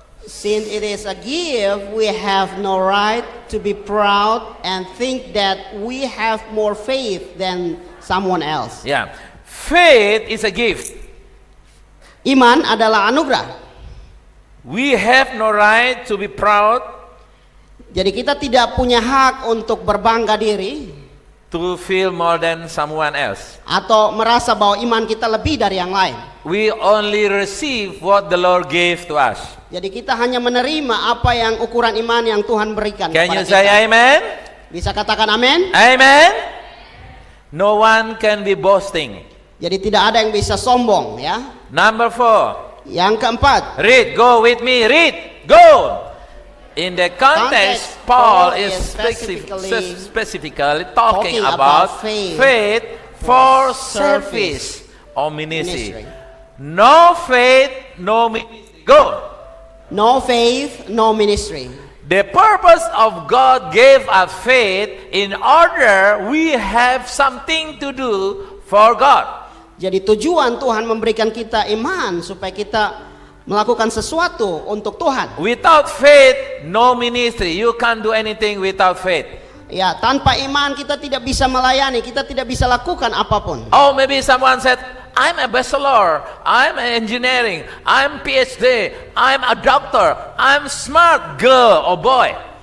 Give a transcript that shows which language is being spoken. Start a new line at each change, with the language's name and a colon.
English: since it is a gift, we have no right to be proud and think that we have more faith than someone else. Yeah. Faith is a gift.
Indonesian: Iman adalah anugerah.
English: We have no right to be proud,
Indonesian: Jadi kita tidak punya hak untuk berbangga diri
English: to feel more than someone else.
Indonesian: atau merasa bahwa iman kita lebih dari yang lain.
English: We only receive what the Lord gave to us.
Indonesian: Jadi kita hanya menerima apa yang ukuran iman yang Tuhan berikan
English: Can you
Indonesian: kepada
English: say
Indonesian: kita.
English: amen?
Indonesian: Bisa katakan amin?
English: Amen. No one can be boasting.
Indonesian: Jadi tidak ada yang bisa sombong ya.
English: Number 4.
Indonesian: Yang keempat,
English: Read. Go with me. Read. Go. In the context, Paul is specifically talking about faith for service or ministry. No faith, no ministry. Go. no faith, no ministry. The purpose of God gave us faith in order we have something to do for God.
Indonesian: Jadi tujuan Tuhan memberikan kita iman supaya kita melakukan sesuatu untuk Tuhan.
English: Without faith, no ministry. You can't do anything without faith.
Indonesian: Ya, tanpa iman kita tidak bisa melayani, kita tidak bisa lakukan apapun.
English: Oh, maybe someone said, I'm a bachelor, I'm engineering, I'm PhD, I'm a doctor, I'm smart girl or boy.